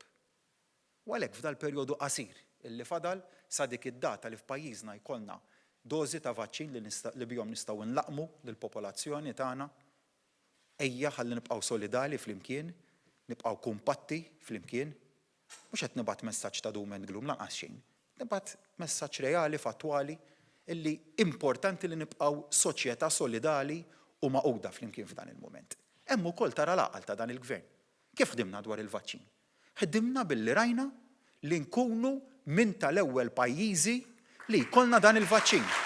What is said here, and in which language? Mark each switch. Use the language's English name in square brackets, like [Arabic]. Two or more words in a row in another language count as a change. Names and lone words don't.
[Maltese] U għalhekk f'dal perjodu qasir illi fadal sa dik id-data li f'pajjiżna jkollna dożi ta' vaċċin li bihom nistgħu nlaqmu lill-popolazzjoni tagħna, ejja ħalli nibqgħu solidali flimkien, nibqgħu kumpatti flimkien, mhux qed nibgħat messaġġ ta' [English] doom and gloom [Maltese] lanqas xejn. Nibgħat messaġġ reali fattwali illi importanti li nibqgħu soċjetà solidali u maquda flimkien f'dan il-mument. Hemm ukoll tara l-għaqal ta' dan il-gvern. Kif ħdimna dwar il-vaċċin? Ħdimna billi rajna li nkunu minn tal-ewwel pajjiżi li jkollna dan il-vaċċin.